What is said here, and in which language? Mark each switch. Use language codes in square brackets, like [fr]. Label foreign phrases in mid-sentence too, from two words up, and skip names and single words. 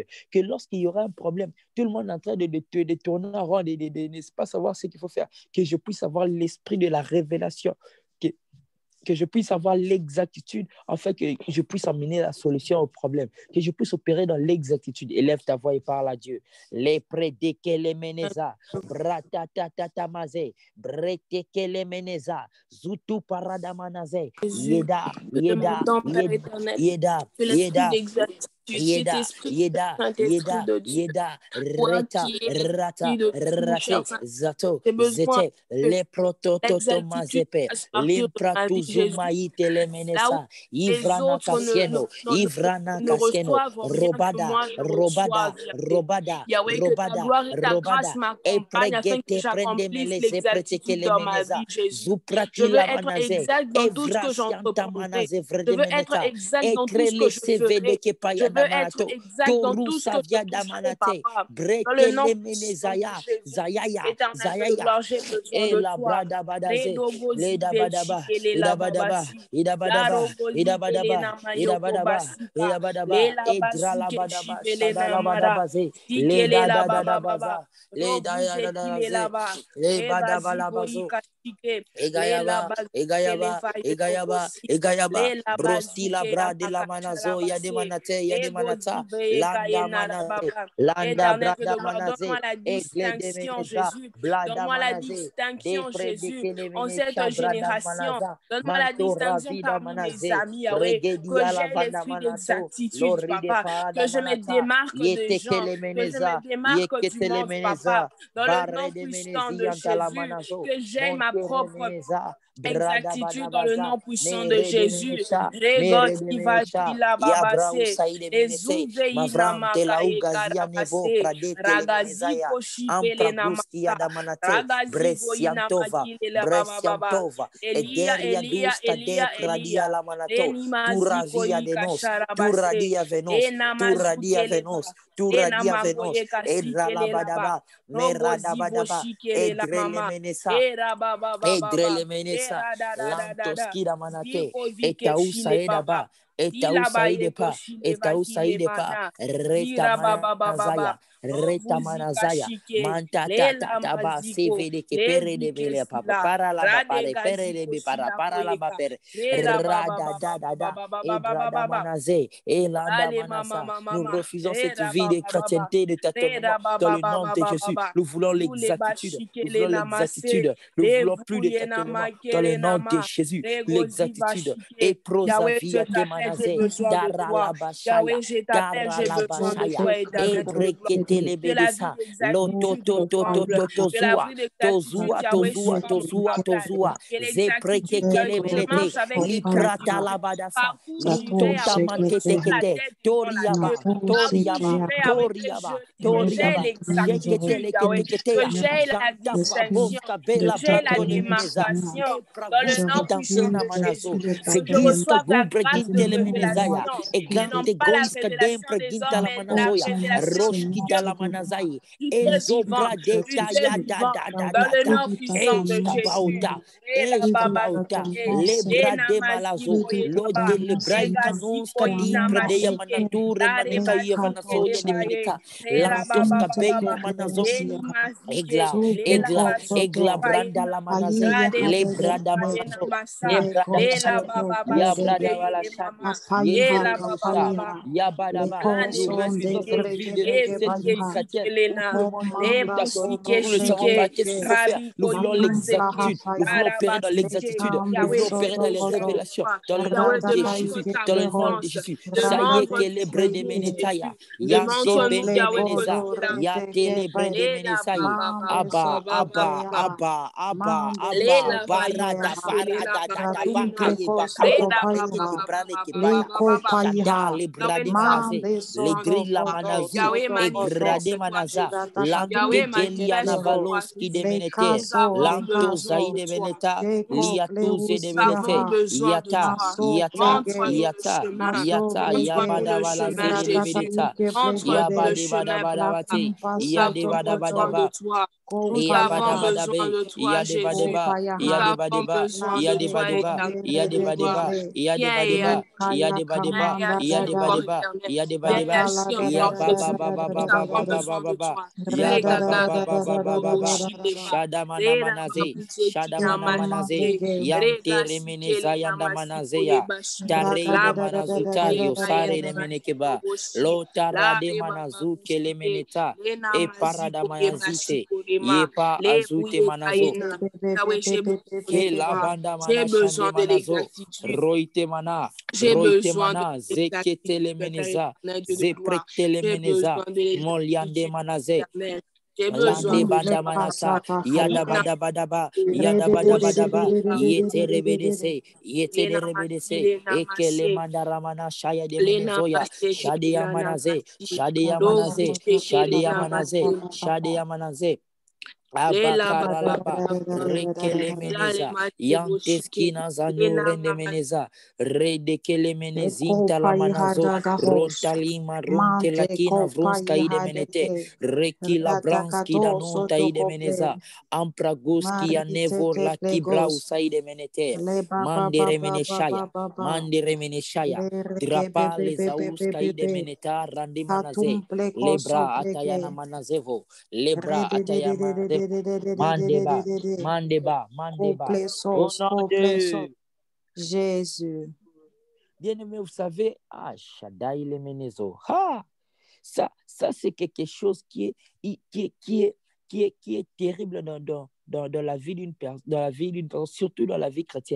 [fr] Que lorsqu'il y aura un problème, tout le monde est en train de tourner en rond, de ne pas savoir ce qu'il faut faire, que je puisse avoir l'esprit de la révélation, que je puisse avoir l'exactitude afin que je puisse amener la solution au problème, que je puisse opérer dans l'exactitude. Élève ta voix et parle à Dieu. Les prédékele meneza, bratatatatamazé, bretekele meneza, zutu paradamanaze, Jésus, yeda, je yeda, demande, Père éternel, yeda, que l'esprit yeda. d'exactitude, cet esprit, Saint-Esprit de Dieu, toi Reta, qui es rata, l'esprit de tout, cher rate, Saint-Esprit, zato, j'ai besoin zete, que le protototo l'exactitude mazepe, fasse partir de ma vie, Jésus. limpratuzumaï Là où telemenesa, les ivrana autres kasieno, ivrana ne kasieno, reçoivent rien que robada, moi je robada, reçois, Yahweh. robada, Yahweh, que ta robada, gloire et ta grâce robada, e m'accompagnent afin que pregete prende j'accomplisse meleze l'exactitude pretekele dans ma meneza, vie, Jésus. Je zuprati veux la être manaze, exact dans tout ce que evrasianta j'entreprendrai. manaze Je vrede veux être meneta, exact dans tout ce que etrele je sevede ferai. ke Je payada veux être manato, exact dans toru tout ce que je savia toucherai, damanate, Papa. Dans le nom bretele puissant de menezaya, Jésus. zayaya, Éternel de zayaya, gloire, j'ai besoin e de la toi. brada badaze, Redobozi le dabadaba, vechikele la idabadaba, babasi. idabadaba, Yarogozi kele idabadaba, na mayoko idabadaba, basika. idabadaba, Le la basi ke idralabadaba, shivele na mara. shadalabadabaze, le Sikele la baba baba. dadadadabaza, le Robuze kile la dadadadabaze, ba. le Eba zibo badabalabazo, yika Egayaba, Egayaba, Egayaba, Egayaba, Brosti la bra de la manazo, ya de manate, ya de manata, Landa manaze, Landa Éternel, que brada de voir, manaze, donne-moi la Egle de distinction, meneza, Jésus. Blada Donne-moi la manaze, distinction, Depre de Jésus, kele en cette menecha brada génération. manaza, Donne-moi la Manto distinction ravida parmi mes manaze, amis, Yahweh. Regedi Que ala j'ai vanda l'esprit manato, d'exactitude, Lori de papa. parada Que je me manata, démarque des Yete gens. kele Que je me meneza, démarque du Yeketele monde, papa. meneza, Dans le nom Barre de puissant menezi de antala Jésus. manazo, Que j'ai ma Montere propre meneza, Brada exactitude dans le banabaza, nom puissant de Mere de Jésus. menesha, Mere de Regoti menesha, vajila Yabra babase. usai de menese, Ezuvei Mavrante la namakaye ugazia nevo, karabase. Pradete le Ragazi menezaya, koshikele Ampraguski namasa. adamanate, Ragazi goyina Bresiantova, makile la baba baba. Bresiantova, Elia, Ederia Elia, dusta de Elia, pradia Elia. la manato, Eni tu mazi ravia koyi de nos, tu kasharabase. radia venos, Ena tu radia mazukele ba. venos, tu Ena radia venos, magoye Edra la kasikele la ba. badaba, Merada Rogozi badaba, boshikele la Edre le mama. menesa, Era baba baba baba. Edrele menesa, Era da da da da da. lantoskida manate, Ziko vike etau shile saeda baba. ba, etau Dila ba saide yeko pa, shile etau vakile saide pa, mana. reta Dira baba baba baba. manazaya, reta Robuzika manazaya, shike. manta ta ta Lela ta ba, maziko. seve de ke Le pere de vike bele papa, sila. para la ba Rade pare, pere de gaziko be shila para la ba koyeka. pere, Rera baba rada baba da da da, baba baba baba ebrada baba. manaze, elanda Allez, maman, manasa. maman, Nous maman. refusons cette Rera vie de baba baba. chrétienté, de tâtonnement, Rera dans baba le baba nom de baba Jésus. baba. Nous voulons Tous les l'exactitude, nous bashikele voulons namase. l'exactitude, nous Les voulons plus de bouillé tâtonnement, dans le namakele nom de nama. Jésus, Les gozi l'exactitude. bashike. Et Yahweh, je prosavia t'appelle, j'ai temanaze, besoin de dara toi. la bashaya, Yahweh, je t'appelle, dara j'ai la besoin de bashaya, toi, et éternel Dieu de gloire. brekete le De la vie bedesa, d'exactitude loto to to ensemble. to De la tozua, vie d'exactitude, tozua, Yahweh, tozua, sur mon tozua, mariage. tozua, Et l'exactitude, zepreke kele je menete, marche avec liprata exactitude. la badasa, Partout où j'irai, litota Yahweh, je mankete serai la kete, tête et non la queue. toriaba, Partout où toriaba, j'irai, Yahweh, toriaba, que j'ai toriaba, l'exactitude, sheketele Yahweh, keteketea, que j'ai la janta distinction, pavoska que bela j'ai la brato de meneza, démarcation e dans le praguski nom puissant dantena de manazo, Jésus. Que je zegista reçoive la gumbre grâce de gintele menezaya, révélation e et non gante pas la goiska révélation dempre des ginta hommes, la mais la manazoya, révélation roshki du Dieu dala manazai, du Dieu vivant, ezobra de du Dieu ya da vivant, da da dans da le da, nom puissant de Jésus. eshkabauta, La baba eshkabauta, sike, lebra ena de maziko malazo, ye lo baba, de lebrai rega kanonska ziko di ina predeya mashike, manature rare maneka ye bazike le vanasoya de baye, meneka, la lantos baba kabeina baba, manazo, eni mazike, Egla, la egla, bazike egla, paye branda la nama, manaze, rade le ziko brada paye manazo, namasa, ne brada la manazo, baba ya bazike brada wala ye shadi, mama, ye la tele baba mensa, baba, ya badaba. Nous refusons cette Anezike, vie de cette vie chrétienne où Ebukesikele, tout le monde dit de tâtonnement, Ebusike nous ne savons pas Shike, qu'est-ce qu'il faut faire. Nous Rabiko voulons Yibuseke, l'exactitude, nous voulons opérer dans Arabasike. l'exactitude, nous Yahweh, voulons je opérer dans les besoin de révélations, toi. dans le nom Yahweh, de Jésus, demande ta dans le nom de présence. Jésus. Saye Demande-nous, kelebre de Jésus. menetaya, yante Montre-nous, bende Yahweh, que meneza, tu es là. ya telebre de Lela menesaye. baba baba Abba, baba Abba, baba. Abba, Abba, Abba, Lela bayi Barada, kashe lela Barada, baba Dada, yena. Bakaye, Bakabo, Lela Breke, baba Kebrane, baba baba Kebraya, baba baba. Shada, Yahweh, Librade parle, Manaze, j'ai le besoin de Drilla toi. Manazu, Yahweh, et Grade manifeste-toi, Manaza, Jésus. Lante Yahweh, Gelia manifeste-toi, Navaloski de Jésus. Menete, Nous avons Lanto besoin de Zaide toi. Veneta, Liatuze de Nous avons Venete, besoin de Yata, toi. Yata, Montre-nous le Yata, chemin. Yata, Montre-nous Yabada le Vala chemin, Zede de Jésus. Vedeta, Montre-nous le Yabade Bada chemin, Bada papa. Bate, Nous Yade avons Bada Bada besoin de Ba, toi. Nous avons besoin Yabadabadabe, de toi, Jésus. Yadebadeba, Nous avons Yadebadeba, besoin de toi, Yadebadeba, éternel Dieu de gloire. Yadebadeba, Viens et agis. Yadebadeba, Viens Yadebadeba, et agis encore, Yadebadeba, éternel. Viens et Yadebadeba, agis encore, Jésus. Nous avons besoin de Yabababababababababa, toi. Yabababababababa, Shadamana manaze, Shadamana manaze, Yante remeneza yanda manazeya, Tareine manazutario, Sare de menekeba, Lotara de manazu kelemeneta, E parada manazite, Yepa azute manazo. Yahweh, j'ai besoin de Ke la toi. banda J'ai mana shande besoin de manazo, l'exactitude. J'ai roite besoin de mana, zekete le l'exactitude, meneza, éternel Dieu de gloire. zeprekte le J'ai meneza, besoin de moliande l'exactitude, manaze, éternel. J'ai besoin lande de banda manasa, yada bada bada ba, yada bada bada ba, yete rebedese, yete de rebedese, ekele mandara mana shaya de menezoya, shade ya manaze, shade ya manaze, shade ya manaze, shade ya manaze. Abakaralaba rekele meneza yanteskina zanure ne meneza redekele menezinta la manazo rontalima runte lakina vrunska ide menete rekila branski da nunta ide meneza ampraguski ya nevor la kibra usaide menete mandere meneshaya drapa lezauska ide meneta randi manaze lebra atayana manazevo lebra atayama Mandeba, Mandeba, Mandeba. Au nom de Jésus. Bien-aimé, vous savez, Shaddai le Menezo. Ça c'est quelque chose qui est terrible dans la vie d'une personne, surtout dans la vie chrétienne.